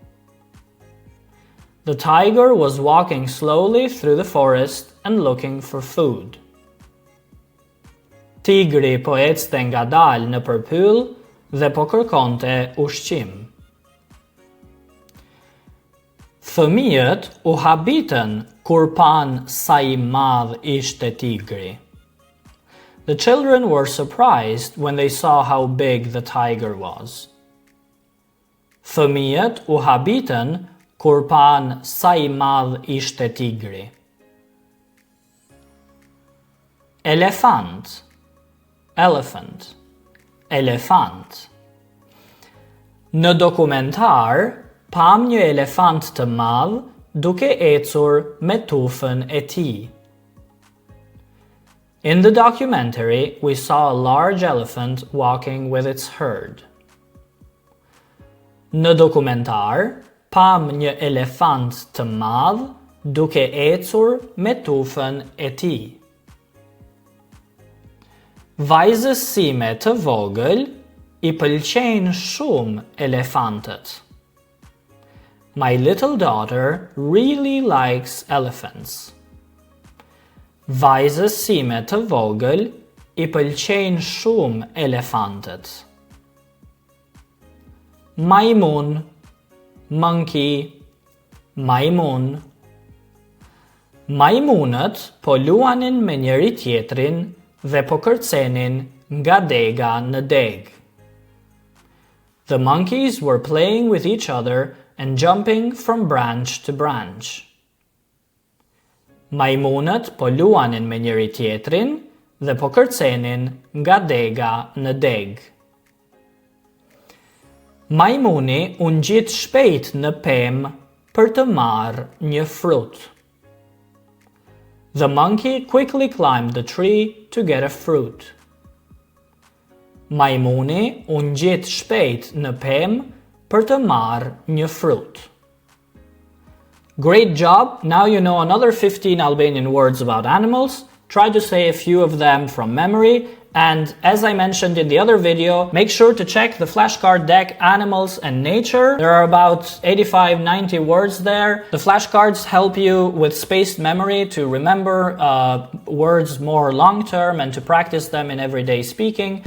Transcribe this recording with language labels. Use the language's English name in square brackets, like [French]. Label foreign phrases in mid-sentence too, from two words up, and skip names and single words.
[English] The tiger was walking slowly through the forest and looking for food. [Albanian] Tigri po ecste ngadalë në përpyll dhe po kërkonte ushqim. Fëmijët u habitën kur pan sa I madh ishte tigri. [English] The children were surprised when they saw how big the tiger was. [Albanian] Fëmijët u habitën kur pan sa I madh ishte tigri. Elefant, elephant. Elefant. Në dokumentar pam një elefant të madh duke ecur me tufën e tij. [English] In the documentary, we saw a large elephant walking with its herd. [Albanian] Në dokumentar pam një elefant të madh duke ecur me tufën e tij. Vajzës sime të vogël I pëlqejnë shumë elefantët. [English] My little daughter really likes elephants. [Albanian] Vajzës sime të vogël I pëlqejnë shumë elefantët. Majmun, monkey, majmun. Majmunët po luanin me njëri tjetrin dhe po kërcenin nga dega në deg. [English] The monkeys were playing with each other and jumping from branch to branch. [Albanian] Majmunët po luanin me njëri tjetrin dhe po kërcenin nga dega në deg. Majmuni u ngjit shpejt në pemë për të marrë një frut. [English] The monkey quickly climbed the tree to get a fruit. [Albanian] Majmuni u ngjit shpejt në pemë për të marrë një frut. [English] Great job! Now you know another 15 Albanian words about animals. Try to say a few of them from memory. And as I mentioned in the other video, make sure to check the flashcard deck Animals and Nature. There are about 85-90 words there. The flashcards help you with spaced memory to remember words more long-term and to practice them in everyday speaking.